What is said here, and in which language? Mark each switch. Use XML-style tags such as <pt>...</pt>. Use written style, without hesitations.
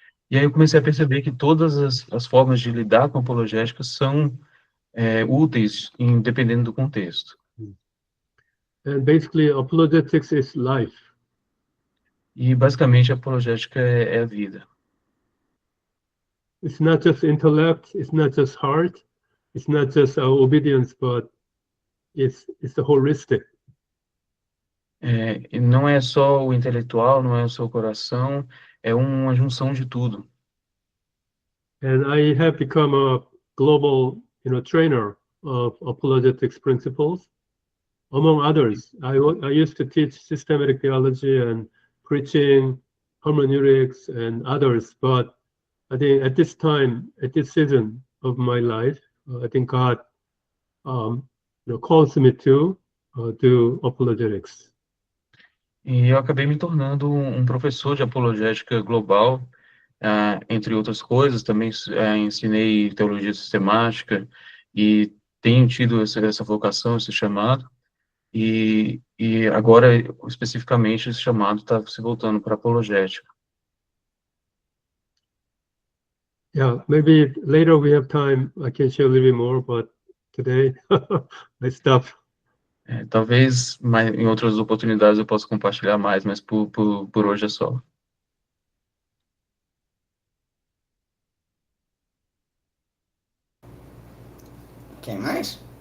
<pt>E aí eu comecei a perceber que todas as formas de lidar com a apologética são úteis, dependendo do contexto.</pt> <en>And basically, apologetics is life.</en> <pt>E, basicamente, a apologética é a vida.</pt> <en>It's not just intellect, it's not just heart, it's not just obedience, but it's the holistic.</en> <pt>E não é só o intelectual, não é só o coração, é uma junção de tudo.</pt> <en>And I have become a global, trainer of apologetics principles. Among others, I used to teach systematic theology and preaching, hermeneutics, and others. But I think at this time, at this season of my life, I think God, calls me to do apologetics.</en> <pt>E eu acabei me tornando um professor de apologética global, entre outras coisas. Também ensinei teologia sistemática e tenho tido essa vocação, esse chamado. E agora, especificamente, esse chamado está se voltando para apologética.</pt> <en>Yeah, maybe later we have time, I can share a little bit more, but today I stop.</en> <pt>Talvez em outras oportunidades eu possa compartilhar mais, mas por hoje é só. Quem mais?</pt>